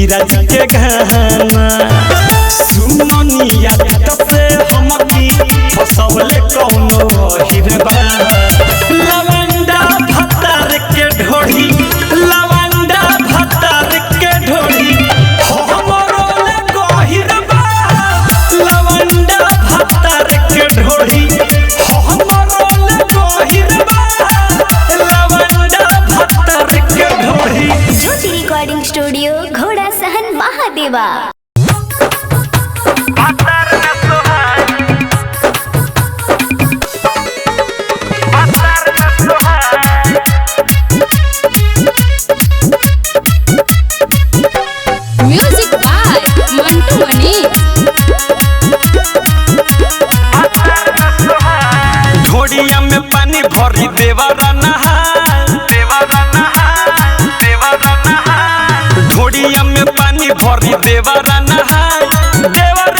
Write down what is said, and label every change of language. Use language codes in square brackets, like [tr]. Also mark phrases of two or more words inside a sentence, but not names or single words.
[bho] राज के गाना सुमनिया तसे हमकी फसवले कौनो हिरबा लवंडा भतार के ढोढ़ी लवंडा भतार के ढोढ़ी हमरो ले गहिरबा लवंडा भतार के ढोढ़ी हमरो ले गहिरबा लवंडा भतार के ढोढ़ी [en] Jyoti Recording Studio, Ghoda Sahar, Mahadeva. Music by Mantu Mani. [bho] ढोड़िया में पानी भरी देवरा नहाय ढोड़िया में पानी भरी देवरा नहाय देवरे